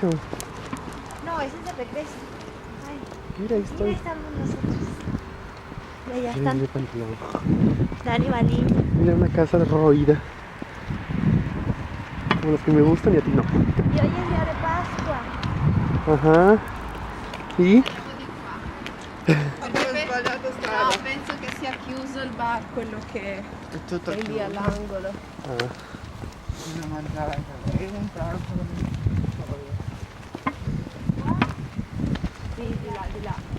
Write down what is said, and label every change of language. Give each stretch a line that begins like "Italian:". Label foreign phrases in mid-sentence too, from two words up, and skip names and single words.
Spanish: No, ese es de regreso. Ay, Mira, ahí mira, estoy. estamos nosotros. Y allá Mira, están mira, pantalón. Dani Balín. Mira, una casa roída. Como las que me gustan y a ti no. Y hoy es día de Pascua. Ajá. ¿Y?
Italian: Perché ho sbagliato strada. No, penso che sia chiuso il bar, quello che Tutto è lì all'angolo. Ah. Bisogna mangiare anche lì, un pranzo. Sì, di là, di là.